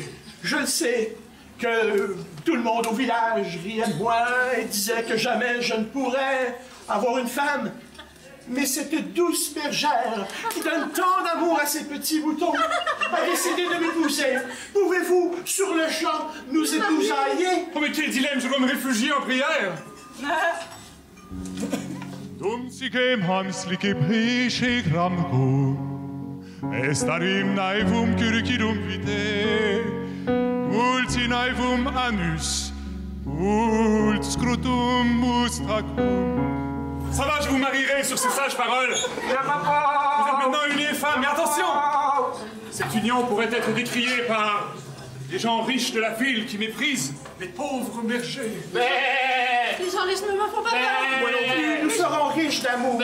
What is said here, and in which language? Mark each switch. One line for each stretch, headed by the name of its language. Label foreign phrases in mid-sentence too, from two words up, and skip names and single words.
French: Je le sais que tout le monde au village riait de moi et disait que jamais je ne pourrais avoir une femme. Mais cette douce bergère qui donne tant d'amour à ses petits moutons a décidé de m'épouser. Pouvez-vous, sur le champ, nous épousailler? Oh, mais quel dilemme! Je dois me réfugier en prière! Dumsigem hamslike prishe gramko Estarim naivum kyrkidum vite Multi naivum anus Ult scrutum mustracum. Ça va, je vous marierai sur ces sages paroles. Vous êtes maintenant unis et femme, mais attention! Cette union pourrait être décriée par des gens riches de la ville qui méprisent les pauvres bergers. Les gens riches ne me font pas peur. Moi non plus, nous serons riches d'amour.